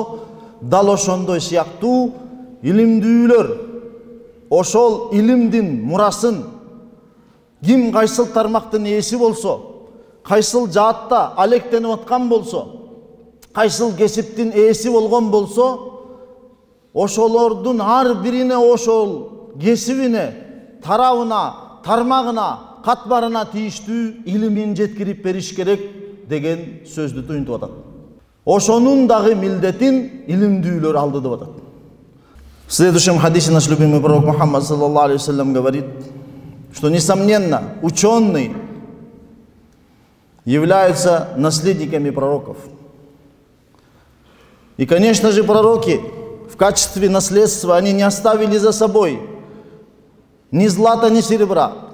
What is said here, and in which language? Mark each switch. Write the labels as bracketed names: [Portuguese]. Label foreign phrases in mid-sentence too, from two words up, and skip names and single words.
[Kyrgyz] дал ошондой сыяктуу илимдүүлөр ошол илимдин мурасын ким кайсыл тармактын ээси болсо, кайсыл жаатта алектенип аткан болсо, кайсыл кесиптин ээси болгон болсо, ошолордун ар бирине ошол кесибине, тарабына, тармагына, катмарына тийиштүү илимин жеткирип бериш керек деген сөздү туюнтуп атат. Ошонун дагы милдетин илимдүүлөр алды деп атат. [Russian] В следующем хадисе наш любимый пророк Мухаммад [Arabic] صلى الله عليه وسلم [Russian] говорит, что несомненно ученые являются наследниками пророков. И, конечно же, пророки в качестве наследства они не оставили за собой ни злата, ни серебра.